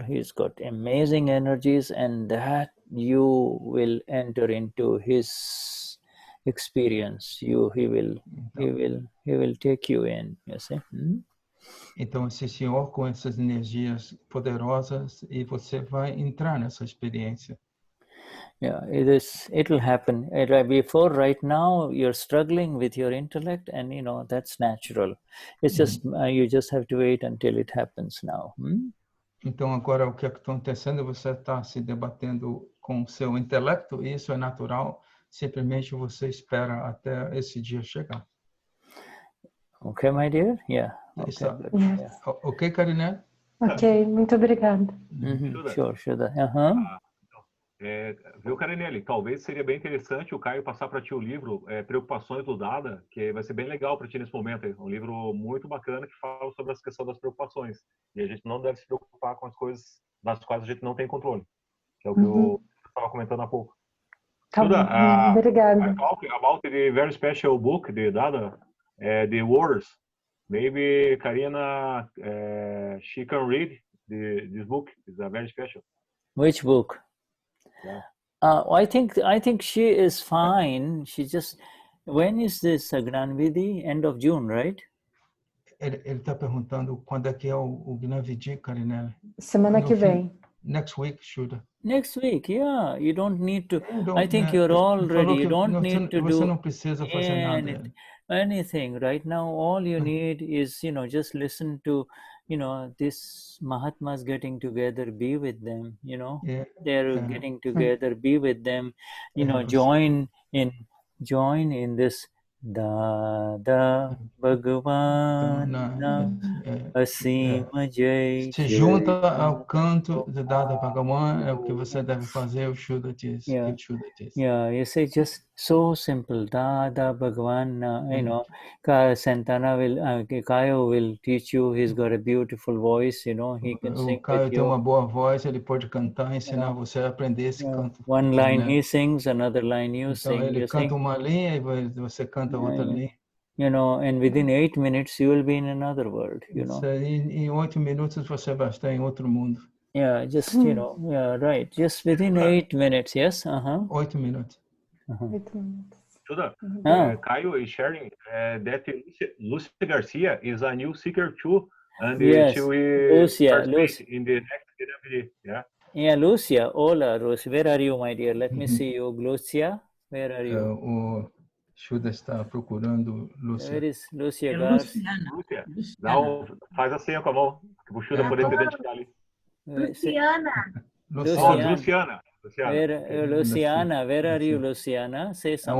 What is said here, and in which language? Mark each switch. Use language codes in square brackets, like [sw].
[en] He's got amazing energies, and that you will enter into his experience. He will take you in. You see. [pt] Então, esse Senhor com essas energias poderosas, e você vai entrar nessa experiência. [en] Yeah, it will happen. Before, right now, you're struggling with your intellect, and that's natural. It's just you just have to wait until it happens now. [pt] Então, agora o que está acontecendo? Você está se debatendo com o seu intelecto, e isso é natural. Simplesmente você espera até esse dia chegar. [en] Okay, my dear. Yeah. Okay. Okay, Karine? [pt] Ok, muito obrigada. [en] Sure, Shuddha. [pt] Viu, Karinelli? Talvez seria bem interessante o Caio passar para ti o livro Preocupações do Dada, que vai ser bem legal para ti nesse momento. Um livro muito bacana que fala sobre as questões das preocupações. E a gente não deve se preocupar com as coisas das quais a gente não tem controle, que é o que eu estava comentando há pouco. Tá bom. [en] I [pt] Obrigada. [en] talk about the very special book, the Dada, the words. Maybe Karina, she can read this book. It's a very special. Which book? Yeah. I think she is fine. She just, when is this Gnan Vidhi? End of June, right? [pt] Ele está perguntando quando é que é o Gnan Vidhi, Carinelli. Semana que vem. [en] Next week, Shuddha. Next week, yeah. You don't need to. I think you're all ready. You don't need to [pt] Você [en] do [pt] não precisa fazer nada. [en] anything. Right now, all you need is, just listen to, this Mahatmas getting together, be with them, they're getting together, be with them, join in this Dada Bhagwan Asima Jai. [pt] Se junta ao canto de Dada Bhagavan, é o que você deve fazer, o Shuddha diz. [en] Yeah, you say just so simple. Dada Bhagwan, Santana Kayo will teach you. He's got a beautiful voice, he can sing. [pt] O Caio tem uma boa voz, ele pode cantar, ensinar você a aprender esse canto. [en] One line he sings, another line you sing. [pt] Então ele canta uma linha e você canta outra linha. [en] And within 8 minutes you will be in another world, [pt] Em 8 minutos você vai estar em outro mundo. [en] Yeah, just, right. Just within 8 minutes, yes? 8 minutes. 8 minutes. Shuddha, Caio is sharing that Lucy Garcia is a new seeker too, and yes. she will Lucia. participate in the next DVD. Yeah, Lucia. Hola, Lucia. Where are you, my dear? Let me see you. Lucia, where are you? [pt] O Shuddha está procurando Lúcia. [en] Where is Lucia Garcia? [pt] Lúcia. Não, faz a senha com a mão, para o Shuddha poder te identificar ali. [en] Luciana. Luciana, where are you, Luciana? Say something.